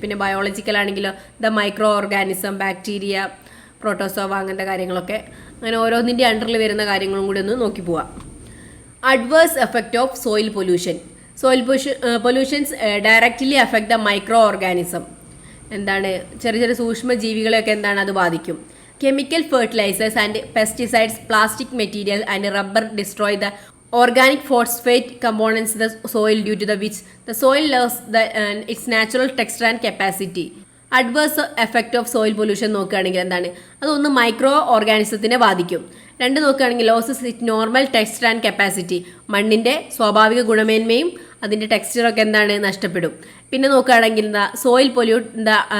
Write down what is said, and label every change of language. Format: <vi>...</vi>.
<ml>പിന്നെ ബയോളജിക്കൽ ആണെങ്കിലോ the micro organism, bacteria, protozoa, അങ്ങനത്തെ കാര്യങ്ങളൊക്കെ. അങ്ങനെ ഓരോന്നിൻ്റെ അണ്ടറിൽ വരുന്ന കാര്യങ്ങളും കൂടി ഒന്ന് നോക്കി പോവാം.</ml> <en>Adverse effect of soil pollution. Soil pollutions directly affect the micro organism. എന്താണ്?</en> <ml>ചെറിയ ചെറിയ സൂക്ഷ്മ ജീവികളെയൊക്കെ എന്താണ് അത് ബാധിക്കും.</ml> <en>Chemical fertilizers and pesticides, plastic material and rubber destroy the organic phosphate components in the soil due to the which the soil loses its natural texture and capacity.</en> <ml>Adverse effect of soil pollution നോക്കുകയാണെങ്കിൽ എന്താണ്? അതൊന്ന് micro ഓർഗാനിസത്തിനെ ബാധിക്കും. രണ്ട് നോക്കുകയാണെങ്കിൽ</ml> <en>Loses it normal texture and capacity.</en> <ml>മണ്ണിൻ്റെ സ്വാഭാവിക ഗുണമേന്മയും അതിൻ്റെ ടെക്സ്ചറൊക്കെ എന്താണ്? നഷ്ടപ്പെടും. പിന്നെ നോക്കുകയാണെങ്കിൽ എന്താ? സോയിൽ പൊല്യൂട്ട് എന്താ?</ml>